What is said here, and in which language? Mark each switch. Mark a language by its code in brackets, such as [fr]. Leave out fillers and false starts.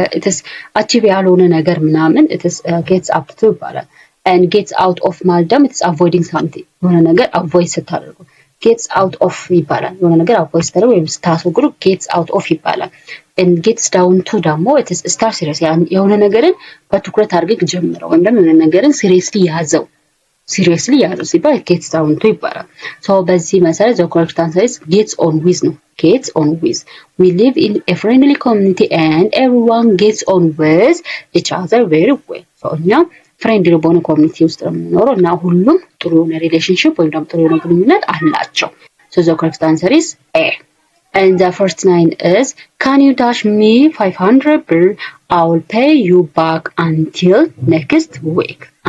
[en] is achieve [am] ያልሆነ ነገር ምናምን [en] it is gets up to ይባላል። and gets out of [am] ማለት ደግሞ [en] it is avoiding something [am] የሆነ ነገር [en] avoid ስታደርጉ gets out of ይባላል። የሆነ ነገር avoid [am] ስታደርጉ ወይም ስታስወግዱ [en] gets out of ይባላል። and gets down to ደግሞ it is start serious [am] የሆነ ነገርን በትኩረት አድርገህ ጀምረው ወይም ደግሞ የሆነ ነገርን [en] seriously [am] ያዘው [en] ሲባል gets down to ይባላል። so [am] በዚህ መሰረት [en] the correct answer is gets on with ነው። gets on with we live in a friendly community and everyone gets on with each other very well. [am] so እኛ ፍሬንድሊ በሆነ ኮሚኒቲ ውስጥ ነው የምንኖረው እና ሁሉም ጥሩ የሆነ ሪሌሽንሺፕ ወይም ደግሞ ጥሩ የሆነ ግንኙነት አላቸው። [en] so the correct answer is A. and the first 9 is can you dash me 500 ብር I will pay you back until next week.